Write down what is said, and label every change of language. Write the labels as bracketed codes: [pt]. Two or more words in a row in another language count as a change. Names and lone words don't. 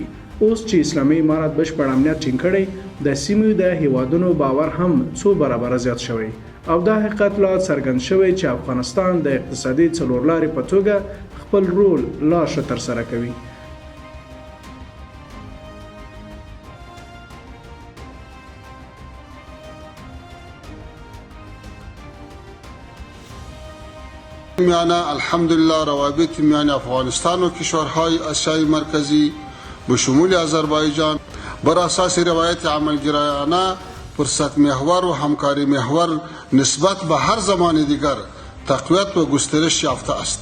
[ps] اوس چې اسلامي امارت بشپړ امنیت ټینګ کړی، د سیمې د هیوادونو باور هم څو برابره زیات شوی او دا حقیقت لا څرګند شوی چې افغانستان د اقتصادي څلورلارې په توګه خپل رول لا ښه ترسره کوي. [fa] میانه الحمدلله روابط میان افغانستان و کشورهای آسیای مرکزی به شمول آذربایجان بر اساس روایت عملگرایانه، فرصت محور و همکاری محور نسبت به هر زمان دیگر تقویت و گسترش یافته است.